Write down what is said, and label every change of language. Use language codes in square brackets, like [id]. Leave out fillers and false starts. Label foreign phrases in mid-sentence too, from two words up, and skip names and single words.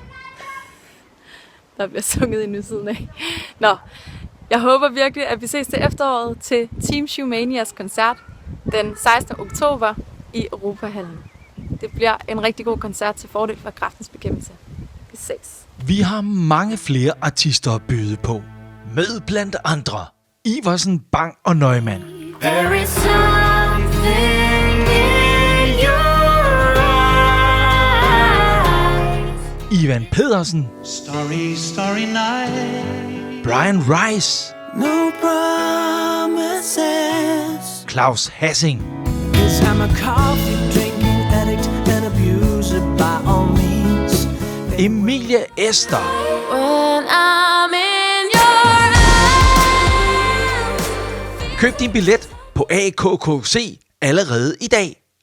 [da] Der bliver sunget inde ved siden af. Nå, jeg håber virkelig, at vi ses til efteråret til Team Showmanias koncert den 16. oktober i Europahallen. Det bliver en rigtig god koncert til fordel for Kræftens Bekæmpelse. Vi ses. Vi har mange flere artister at byde på. Med blandt andre Iversen, Bang og Neumann. [en] There is something in your eyes. [da] Ivan Pedersen. [en] Starry, starry night. [da] Brian Rice. [en] No promises. [da] Claus Hassing. [en] 'Cause I'm a coffee drinking addict and abuser by all means. [da] Emilie Ester. [en] When I'm in your eyes. [da] Køb din billet på AKKC allerede i dag.